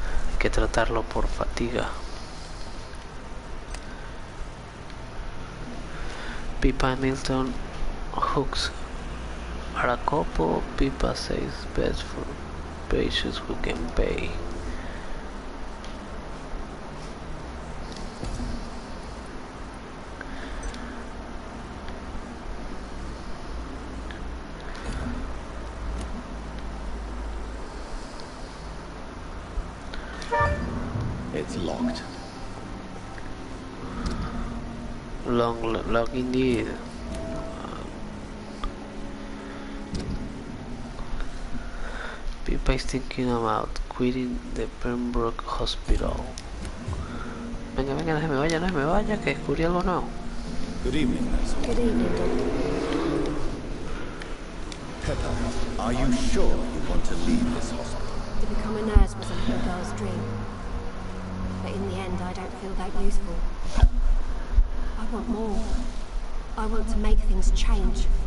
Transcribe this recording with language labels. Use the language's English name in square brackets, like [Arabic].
[Spanish] Hay que tratarlo por fatiga. [English] Pipa and Milton hooks are a couple. Pipa says best for patients who can pay. It's locked. Long indeed. Pipa is thinking about quitting the Pembroke Hospital. [Spanish] Venga, venga, no se me vaya, no se me vaya, que descubrí algo nuevo. [English] Good evening, Miss Hawkins. Good evening, Doctor. Pepper, are you sure you want to leave this hospital? To become a nurse was a little girl's dream. But in the end, I don't feel that useful. I want more. I want to make things change.